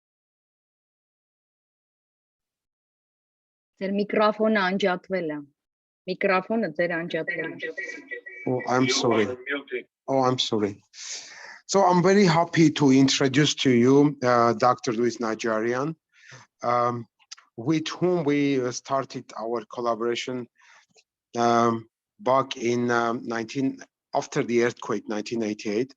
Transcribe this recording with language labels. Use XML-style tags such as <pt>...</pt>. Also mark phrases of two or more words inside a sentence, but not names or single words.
<hy>Ձեր միկրոֆոնը անջատվել է։ Միկրոֆոնը ձեր անջատվել է։</hy> <en>Oh, I'm sorry. Oh, I'm sorry. So I'm very happy to introduce to you Dr. Luis Najarian, with whom we started our collaboration back in after the earthquake, 1988.</en>